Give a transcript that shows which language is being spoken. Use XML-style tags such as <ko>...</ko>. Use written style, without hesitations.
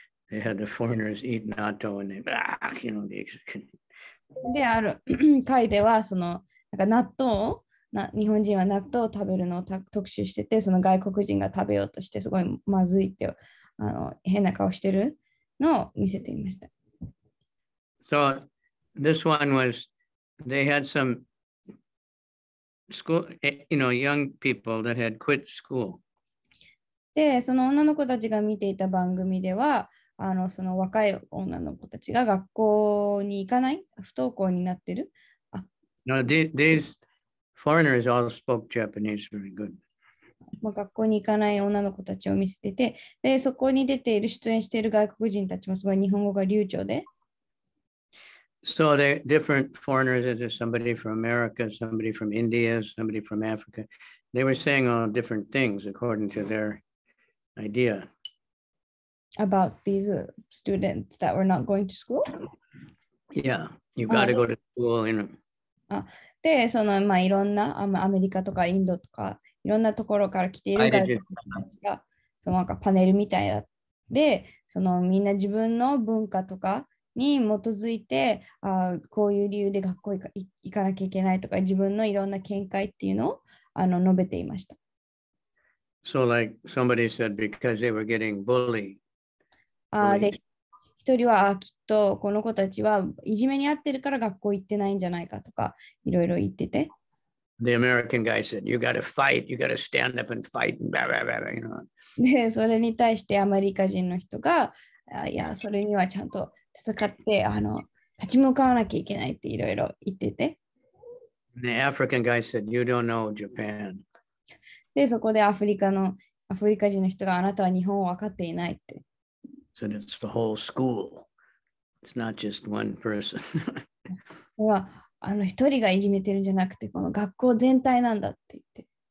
<en>They had the foreigners eat natto, and they.</en> <ja>で、ある回では、納豆日本人は納豆を食べるのを特集してて、その外国人が食べようとして、すごいまずいって変な顔してるのを見せていました。</ja> <en>So this one was, they had some school, young people that had quit school.</en> <ja>で、その女の子たちが見ていた番組では、その若い女の子たちが学校に行かない、不登校になってる。</ja> <en>No, these foreigners all spoke Japanese very good.</en> <ja>学校に行かない女の子たちを見せてて、で、そこに出演している外国人たちもすごい日本語が流暢で。</ja> <en>So they're different foreigners, there's somebody from America, somebody from India, somebody from Africa. They were saying all different things according to their idea. About these students that were not going to school? Yeah, you got to go to school.</en> <ja>で、いろんなアメリカとかインドとかいろんなところから来ている外国人たちがパネルみたいで、みんな自分の文化とかに基づいてこういう理由で学校行かなきゃいけないとか自分のいろんな見解っていうのを述べていました。</ja> <en>So like somebody said because they were getting bullied.</en> <ja>で、一人はきっとこの子たちはいじめにあってるから学校行ってないんじゃないかとかいろいろ言ってて。</ja> <en>The American guy said, you got to fight, you got to stand up and fight, and blah, blah, blah,</en> <ja>で、それに対してアメリカ人の人が、いや、それにはちゃんと戦って立ち向かわなきゃいけないっていろいろ言ってて。</ja> <en>The African guy said, you don't know Japan.</en> <ja>で、そこでアフリカ人の人があなたは日本を分かっていないって。</ja> <en>So it's the whole school. It's not just one person.</en> <ja>一人がいじめてるんじゃなくて、この学校全体なんだって言って。</ja>